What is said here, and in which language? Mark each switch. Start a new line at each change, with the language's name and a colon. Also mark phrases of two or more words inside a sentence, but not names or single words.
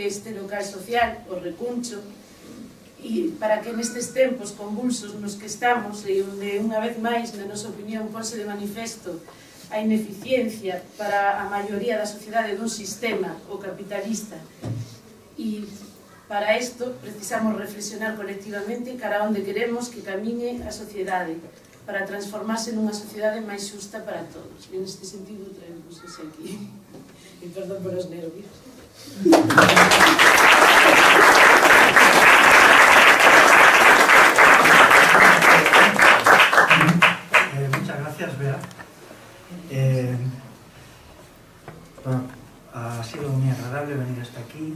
Galician: é este local social, o Recuncho, e para que nestes tempos convulsos nos que estamos e onde unha vez máis, na nosa opinión, ponse de manifesto a ineficiencia para a maioría da sociedade dun sistema, o capitalista, e para isto precisamos reflexionar colectivamente cara a onde queremos que camiñe a sociedade para transformarse nunha sociedade máis xusta para todos. E neste sentido traemos aquí. E perdón por os nervios.
Spanish: Muchas gracias, Bea. Ha sido muy agradable venir hasta aquí.